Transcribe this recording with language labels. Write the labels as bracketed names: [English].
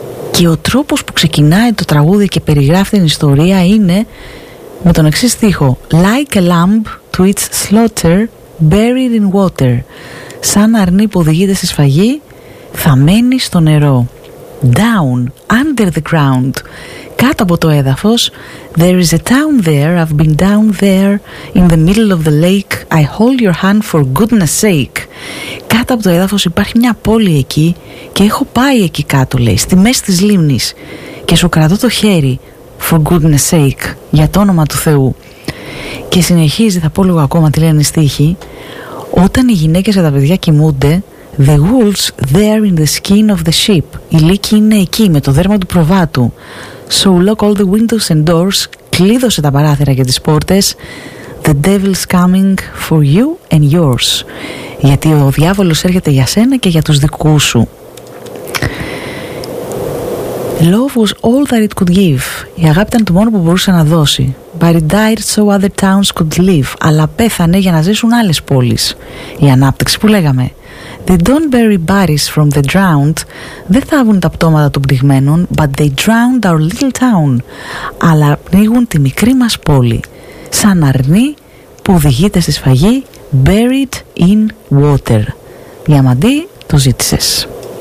[Greek] Και ο τρόπος που ξεκινάει το τραγούδι και περιγράφει την ιστορία είναι με τον εξής στίχο: [English] Like a lamb to its slaughter, buried in water. [Greek] Σαν αρνί που οδηγείται στη σφαγή, θα μένει στο νερό. [English] Down, under the ground, [Greek] κάτω από το έδαφος. [English] There is a town there, I've been down there, in the middle of the lake, I hold your hand for goodness sake. [Greek] Κάτω από το έδαφος υπάρχει μια πόλη εκεί και έχω πάει εκεί κάτω, λέει, στη μέση της λίμνης, και σου κρατώ το χέρι, [English] for goodness sake, [Greek] για το όνομα του Θεού. Και συνεχίζει, θα πω λίγο ακόμα τι λένε οι στίχοι. Όταν οι γυναίκες και τα παιδιά κοιμούνται, [English] the wolves there in the skin of the sheep. [Greek] Η λύκη είναι εκεί, με το δέρμα του προβάτου. [English] So lock all the windows and doors. [Greek] Κλείδωσε τα παράθυρα και τις πόρτες. [English] The devil's coming for you and yours. [Greek] Γιατί ο διάβολος έρχεται για σένα και για τους δικούς σου. [English] Love was all that it could give. [Greek] Η αγάπη ήταν το μόνο που μπορούσε να δώσει. [English] But it died so other towns could live. [Greek] Αλλά πέθανε για να ζήσουν άλλες πόλεις. Η ανάπτυξη που λέγαμε. [English] They don't bury bodies from the drowned. [Greek] Δεν θάβουν τα πτώματα των πνιγμένων. [English] But they drowned our little town. [Greek] Αλλά πνίγουν τη μικρή μας πόλη. Σαν αρνί που οδηγείται στη σφαγή. [English] Buried in water. [Greek] Διαμαντή, το ζήτησες.